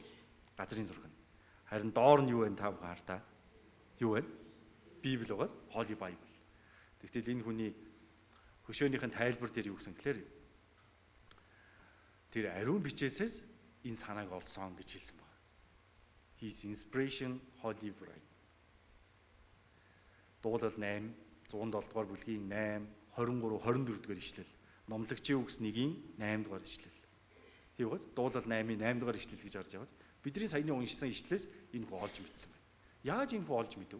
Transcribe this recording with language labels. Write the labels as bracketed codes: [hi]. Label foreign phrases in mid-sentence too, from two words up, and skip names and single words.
[mn] Газрын зураг нь. Харин доор нь юу вэ та бүхэн хартаа? Юу вэ? Библи байгаа. [en] Holy Bible. [mn] Тэгтэл энэ хүний хөшөөнийхэн тайлбар дээр юу гэсэн гэхээр тэр ариун бичээсээс энэ санааг олсон гэж хэлсэн байна. [en] His inspiration holy writing. [mn] Дуулал 8, 107 дугаар бүлгийн 8, 23, 24 дугаар ишлэл. Номлогчийн үгс 1-ийн 8 дугаар ишлэл. Тийм үү? Дуулал 8-ийн 8 дугаар ишлэл гэж харж яваад бидний саяны уншсан ишлээс энэ хөө олж мэдсэн байна. Яаж энэ хөө олж мэдэв?